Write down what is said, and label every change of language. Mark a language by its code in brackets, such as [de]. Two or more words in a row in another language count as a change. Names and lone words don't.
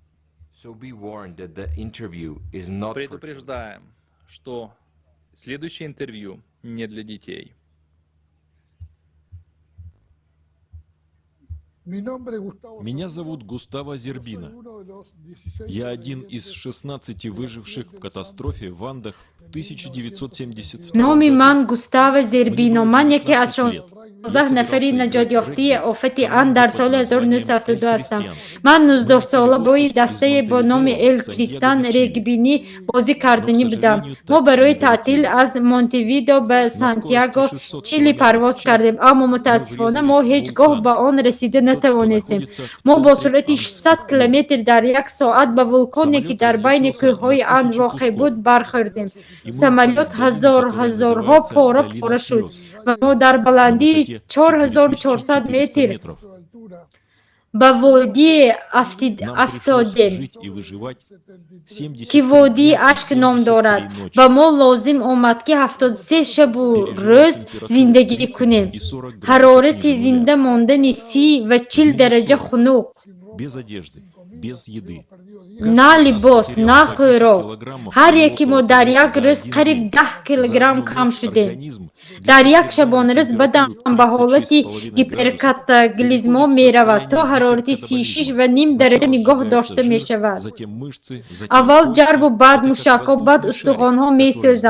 [ru] Предупреждаем, что следующее интервью не для детей. Меня зовут Густаво Зербино. Я один из 16 выживших в катастрофе в Андах в 1972 [fa] نام من گوستاو زربینو. من یکی از 16 نفری نجات یافته آفت اند در سال 1972 هستم. من 19 ساله با دسته با نام ال کریستان رگبینی بازی کردنی بودم. ما برای تعطیل از مونتویدو به سانتیاگو چیلی پرواز کردیم، اما متاسفانه ما هیچگاه به آن رسیده نتوانستیم. ما با سرعت 600 کیلومتر در یک ساعت به ولکانی که در بین کوههای اند واقع بود برخوردیم. [tg] самолет ҳазорҳо пора шуд ва мо дар баландии 4400 метр ба водии афтодем, ки водии ашк ном дорад. Ба мо лозим омад, ки 73 шабу рӯз зиндагӣ кунем. Ҳарорати зинда мондани 30 ва 40 дараҷа хунук. [ru] Без одежды, без еды. [tg] На либос, на хӯрок. Ҳар яке мо дар як рӯз қариб 10 килограмм кам шудем. Дар як шабонарӯз бадан ба ҳолати гиперкатаклизмо меравад, то ҳарорати 36,5 дараҷа нигоҳ дошта мешавад. Аввал ҷарбу баъд мушакҳо, баъд устухонҳо месӯзанд.